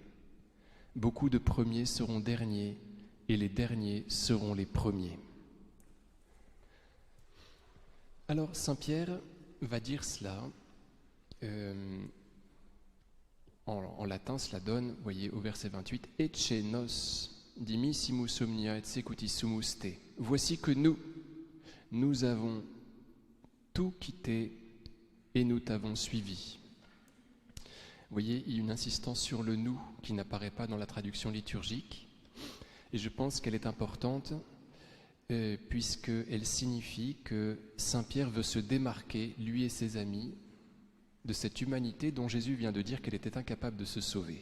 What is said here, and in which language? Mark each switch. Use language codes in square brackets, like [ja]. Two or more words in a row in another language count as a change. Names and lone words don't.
[fr] Beaucoup de premiers seront derniers, et les derniers seront les premiers. » Alors Saint Pierre va dire cela, en latin cela donne, vous voyez au verset 28, « [la] Ecce nos dimissimus omnia et secutissumus te. [fr] » Voici que nous avons tout quitté et nous t'avons suivi. Vous voyez, il y a une insistance sur le « nous » qui n'apparaît pas dans la traduction liturgique. Et je pense qu'elle est importante puisqu'elle signifie que Saint Pierre veut se démarquer, lui et ses amis, de cette humanité dont Jésus vient de dire qu'elle était incapable de se sauver.